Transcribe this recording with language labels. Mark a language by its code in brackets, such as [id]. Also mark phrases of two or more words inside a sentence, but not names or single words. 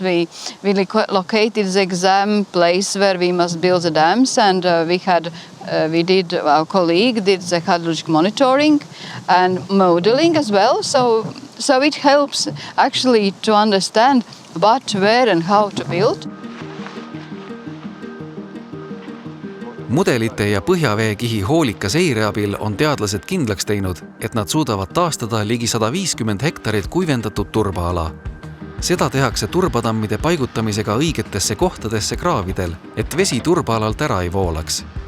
[en] We located the exam place where we must build the dams and our colleague did the hydrologic monitoring and modeling as well. So it helps actually to understand what, where and how to build. [et] Mudelite ja põhjaveekihi hoolika seire abil on teadlased kindlaks teinud, et nad suudavad taastada ligi 150 hektarit kuivendatud turbaala. Seda tehakse turbatammide paigutamisega õigetesse kohtadesse kraavidel, et vesi turbaalalt ära ei voolaks.